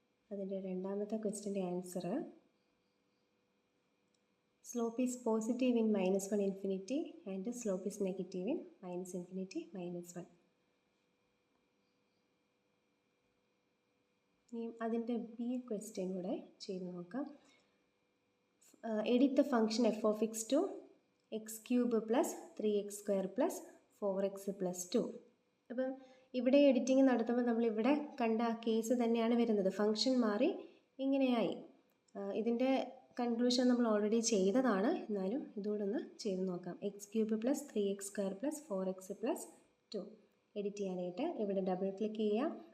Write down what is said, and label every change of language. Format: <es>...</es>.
<ml>അതിൻ്റെ രണ്ടാമത്തെ ക്വസ്റ്റ്യൻ്റെ answer</ml> <en>Slope is positive in -1 infinity and slope is negative in -∞ -1.</en> <ml>ഇനി അതിൻ്റെ ബി ക്വസ്റ്റ്യൻ കൂടെ ചെയ്ത് നോക്കാം.</ml> <en>Edit the function f(x) to x³ + 3x² + 4x + 2.</en> <ml>അപ്പം ഇവിടെ എഡിറ്റിംഗ് നടത്തുമ്പോൾ നമ്മളിവിടെ കണ്ട ആ കേസ് തന്നെയാണ് വരുന്നത്. ഫംഗ്ഷൻ മാറി ഇങ്ങനെയായി. ഇതിൻ്റെ കൺക്ലൂഷൻ നമ്മൾ ഓൾറെഡി ചെയ്തതാണ്, എന്നാലും ഇതുകൂടെ ഒന്ന് ചെയ്ത് നോക്കാം. x³ + 3x² + 4x + 2 എഡിറ്റ് ചെയ്യാനായിട്ട് ഇവിടെ ഡബിൾ ക്ലിക്ക് ചെയ്യുക.</ml>